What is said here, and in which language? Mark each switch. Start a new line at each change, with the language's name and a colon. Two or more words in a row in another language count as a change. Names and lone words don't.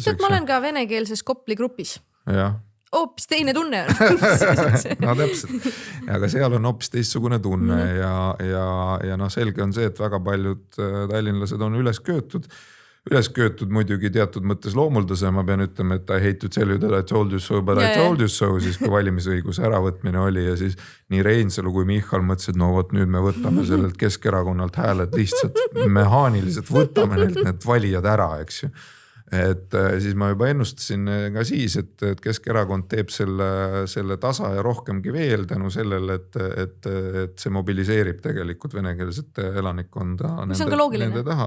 Estonian: Ma olen ka venekeelses Kopli grupis. Jah. Hoopis teine tunne on. No täpselt, aga seal on hoopis teistsugune tunne ja noh, selge on see, et väga paljud tallinlased on üles köötud muidugi teatud mõttes loomuldase, ma pean ütlema, et
English: I hate to tell you that I told you so, but I told you so,
Estonian: siis kui valimisõiguse äravõtmine oli ja siis nii Reinsalu kui Michal mõtlesid, no vot nüüd me võtame sellelt Keskerakonnalt hääled lihtsalt mehaaniliselt, võtame neilt need valijad ära, eks ju. Et siis ma juba ennustasin ka siis, et Keskerakond teeb selle tasa ja rohkemgi veel tänu sellele, et see mobiliseerib tegelikult venekeelsete elanikkonda nende taha.